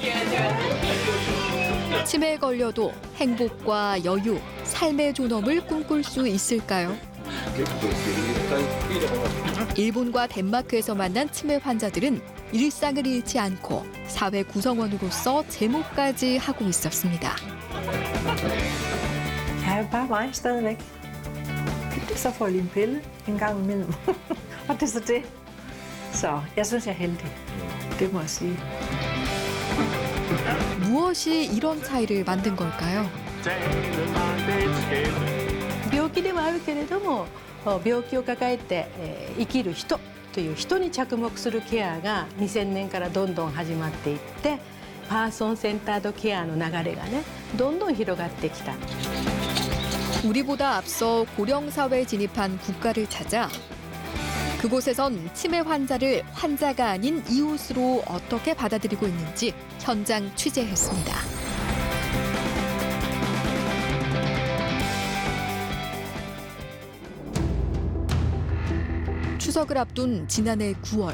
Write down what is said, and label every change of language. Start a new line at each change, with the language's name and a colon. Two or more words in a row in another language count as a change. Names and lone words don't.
Korean: 치매에 걸려도 행복과 여유, 삶의 존엄을 꿈꿀 수 있을까요? 일본과 덴마크에서 만난 치매 환자들은 일상을 잃지 않고 사회 구성원으로서 제모까지 하고 있었습니다.
Danish: Jeg er bare mig stadigvæk. Så får jeg lige en pille en gang imellem. Og det er så det. Så jeg synes, jeg er heldig. Det må jeg sige.
Korean: 무엇이 이런 차이를 만든 걸까요?
Japanese: 病気ではあるけれども病気を抱えて生きる人という人に着目するケアが2000年からどんどん始まっていってパーソンセンタードケアの流れがねどんどん広がってきた。
Korean: 우리보다 앞서 고령사회에 진입한 국가를 찾아 그곳에선 치매 환자를 환자가 아닌 이웃으로 어떻게 받아들이고 있는지 현장 취재했습니다. 추석을 앞둔 지난해 9월.